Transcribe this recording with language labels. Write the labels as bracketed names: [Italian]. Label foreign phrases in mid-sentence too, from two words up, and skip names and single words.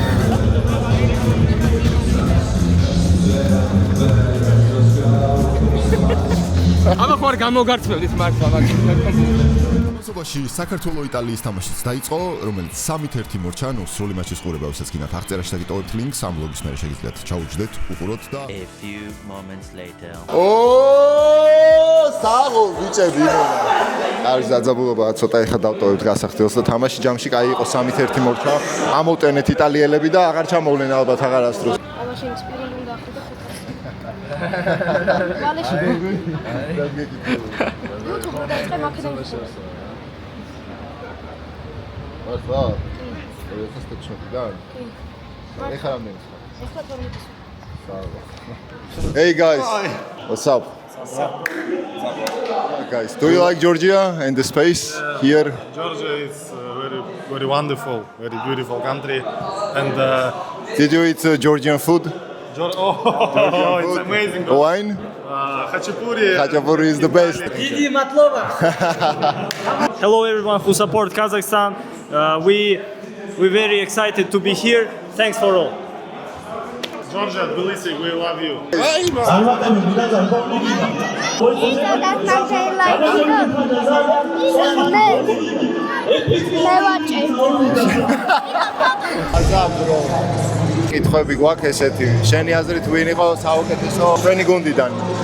[Georgian] აბა ხوار გამოგარცმევდით მართლა მაგით. ამასობაში საქართველოს იტალიის თამაშიც დაიწყო, რომელიც 3-1 მორჩა, ნუ სრული მაჩის ყურება, ვისაც გინდათ აღწერაში დაგიტოვებთ ლინკს, ამ ბლოგის მერე შეგიძლიათ ჩაუჯდეთ, უყუროთ და [English] A few moments later. [Georgian] საღოლ ბიჭები იმენა. არის დაძაბულობა, ცოტა ეხა დავტოვებთ გასახდელს და თამაში ჯამში კაი იყო 3-1 მორჩა. ამოვტენეთ იტალიელები და აღარ ჩამოვლენ ალბათ აღარასდროს. აბაში ინსპირირებული გახდა და მალეში YouTube-ზე დაიწყე მაქედონიის მართლა? ეს ტექნიკიდან? კი. ეხლა რამდენი ხარ? ეხლა 12. [English] Hey guys. What's up? Guys, do you like Georgia and the space here? Georgia is very wonderful, very beautiful country, and Did you eat Georgian food? it's amazing. Wine? Khachapuri. Khachapuri is the best. Hello everyone who support Kazakhstan. We're very excited to be here. Thanks for all. Georgia, Tbilisi, we love you. [Georgian] კითხვები გვაქვს ესეთი. შენი აზრით ვინ იყო საუკეთესო ჩვენი გუნდიდან?